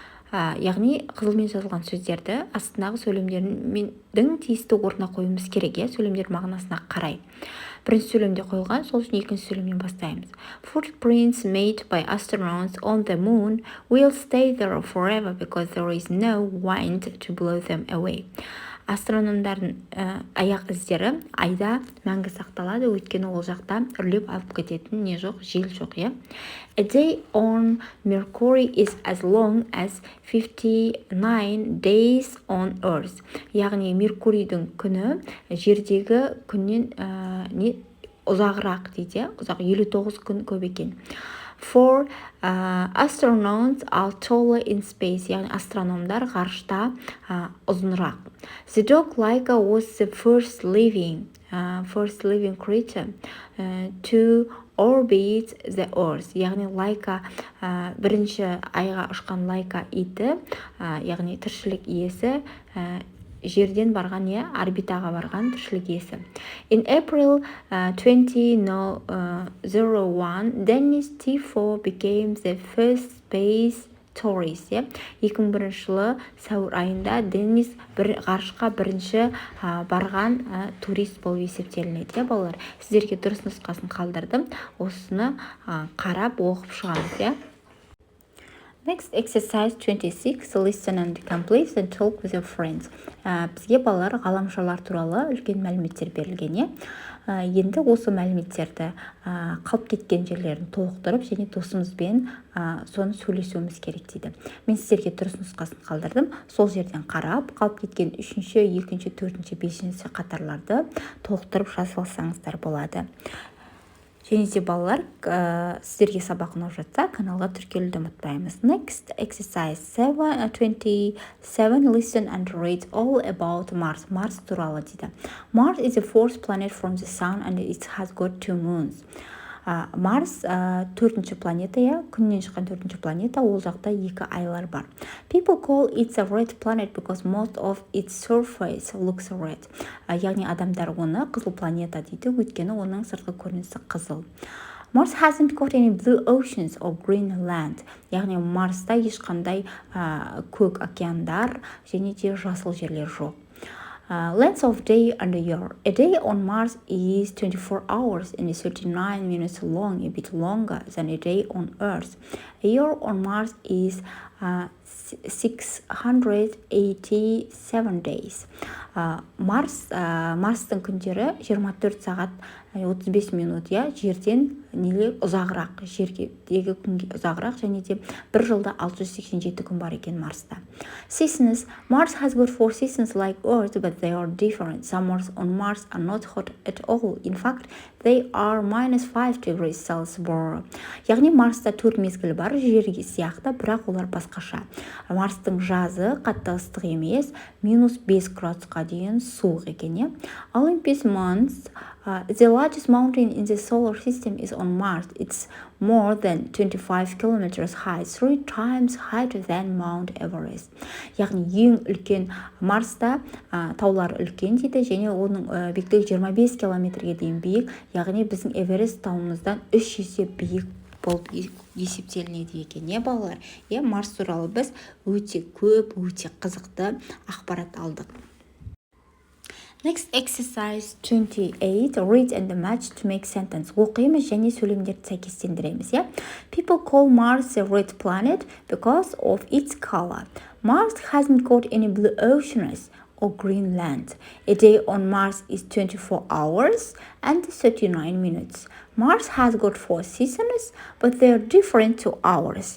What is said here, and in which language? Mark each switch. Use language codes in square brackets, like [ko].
[kk] Яғни қызылмен жазылған сөздерді астындағы сөйлемдердің тиісті орнына қоюымыз керек, сөйлемдер мағынасына қарай. Бірінші сөйлемде қойылған, сол үшін екінші сөйлемнен бастаймыз. [en] Footprints made by astronauts on the moon will stay there forever because there is no wind to blow them away. [kk] Астрономдардың аяқ іздері айда мәңгі сақталады, өйткені ол жақта үрлеп алып кететін не жоқ, жел жоқ, [en] A day on Mercury is as long as 59 days on Earth. [kk] Яғни Меркурийдің күні жердегі күннен ұзағырақ дейді, ұзақ 59 күн көп екен. [en] For astronauts are taller in space, [kk] яғни астрономдар ғарышта ұзынырақ. [en] The dog Laika was the first living creature to orbit the Earth. [kk] Яғни Laika бірінші айға ұшқан Laika иті, яғни тіршілік иесі, жерден барған, орбитаға барған тіршілік иесі. [en] In April 2001, Dennis T4 became the first space tourist. [kk] 2001 жылы сәуір айында Денис ғарышқа бірінші барған турист болып есептелінеді, балалар. Сіздерге дұрыс нұсқасын қалдырдым. Осыны қарап оқып шығамыз, [en] Next, exercise 26, listen and complete and talk with your friends. [kk] Бізге балалар ғаламшарлар туралы үлкен мәліметтер берілген, Енді осы мәліметтерді қалып кеткен жерлерін толықтырып, және досымызбен соны сөйлесуіміз керек дейді. Мен сіздерге дұрыс нұсқасын қалдырдым. Сол жерден қарап, қалып кеткен 3-ші, 2-ші, 4-ші, 5-ші қатарларды толықтырып жазып алсаңыздар болады. Және де балалар, сіздерге сабақ ұнап жатса, каналға тіркелуді ұмытпаймыз. [en] Next, exercise 27, listen and read all about Mars. [kk] Mars туралы дейді. [en] Mars is the fourth planet from the sun and it has got 2 moons. [kk] Марс төртінші планета, күннен шыққан төртінші планета, ол жақта 2 айлар бар. [en] People call it a red planet because most of its surface looks red. [kk] Яғни адамдар оны қызыл планета дейді, өйткені оның сыртқы көрінісі қызыл. [en] Mars hasn't got any blue oceans or green land. [kk] Яғни Марста ешқандай көк океандар және де жасыл жерлер жоқ. [en] Length of day and year. A day on Mars is 24 hours and 39 minutes long, a bit longer than a day on Earth. A year on Mars is 687 days. [kk] Марстың күндері 24 сағат 35 минут, жерден ұзағырақ, жердегі күнге ұзағырақ, және де бір жылда 687 күн бар екен Марста. [en] Seasons. Mars has got 4 seasons like Earth, but they are different. Summers on Mars are not hot at all. In fact, they are -5 degrees Celsius. [kk] Яғни Марста 4 мезгіл бар, жерге сияқты, бірақ олар басқаша. Марстың жазы қатты ыстық емес, -5 градусқа дейін суық екен. [en] Olympus Mons. The largest mountain in the solar system is on Mars. It's more than 25 kilometers high, 3 times higher than Mount Everest. [kk] Яғни ең үлкен Марста таулар үлкен дейді, және оның биіктігі 25 километрге дейін биік, яғни біздің Эверест тауымыздан 3 есе биік болып есептелінеді екен, балалар. Марс туралы біз өте көп, өте қызықты ақпарат алдық. [en] Next, exercise 28, read and match to make sentence. [kk] Оқимыз және сөйлемдерді сәйкестендіреміз. [en] People call Mars a red planet because of its color. Mars hasn't got any blue oceans or green land. A day on Mars is 24 hours and 39 minutes. Mars has got 4 seasons, but they are different to ours.